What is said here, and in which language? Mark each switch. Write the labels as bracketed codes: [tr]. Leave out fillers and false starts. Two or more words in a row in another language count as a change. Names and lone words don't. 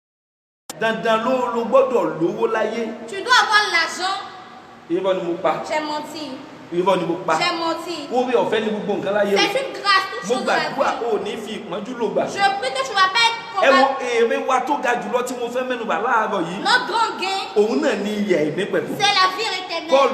[yo] dandan ló gbọ́dọ̀ lówó láyé. [fr] Tu dois avoir l'argent. [yo] Irọ́ ni mo pa. [fr] J'ai menti. [yo] Irọ́ ni mo pa. [fr] J'ai menti. [yo] Orí ọ̀fẹ́ ni gbogbo nǹkan láyé. [fr] C'est une grâce, toute chose de la vie. [yo] Mo gbàdúrà ò ní fi ìpọ́njú lò gbà. [fr] Je prie que tu vas pas être [yo] Ẹ̀wọ̀n èrè wa tó ga jùlọ tí mo fẹ́ mẹ́nubà láàárọ̀ yìí. [fr] Notre grand gain. [yo] Òun náà ni ìyè ìnípẹ̀kun. [fr] C'est la vie éternelle.